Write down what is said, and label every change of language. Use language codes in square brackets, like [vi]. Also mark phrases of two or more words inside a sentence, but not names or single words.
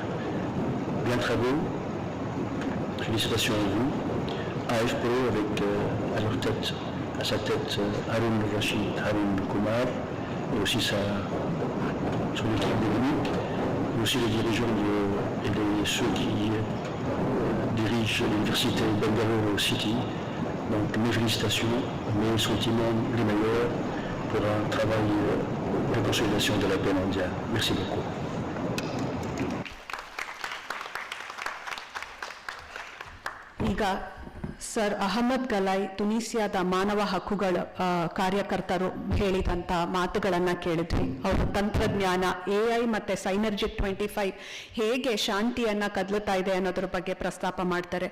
[fr] Bien travaux, félicitations à vous, AFP avec à sa tête Haroun Rachid, Haroun Kumar, et aussi son équipe technique, mais aussi les dirigeants et ceux qui dirigent l'université Bengaluru City. Donc mes félicitations, mes sentiments les meilleurs pour un travail de consolidation de la paix mondiale. Merci beaucoup. [kn] ಈಗ ಸರ್ ಅಹಮದ್ ಗಲೈ ತುನೀಸಿಯಾದ ಮಾನವ ಹಕ್ಕುಗಳ ಕಾರ್ಯಕರ್ತರು ಹೇಳಿದಂಥ ಮಾತುಗಳನ್ನು ಕೇಳಿದ್ವಿ. ಅವರು ತಂತ್ರಜ್ಞಾನ AI ಮತ್ತು ಸೈನರ್ಜಿಕ್ 25 ಹೇಗೆ ಶಾಂತಿಯನ್ನು ಕದಲುತ್ತಾ ಇದೆ ಅನ್ನೋದ್ರ ಬಗ್ಗೆ ಪ್ರಸ್ತಾಪ ಮಾಡ್ತಾರೆ.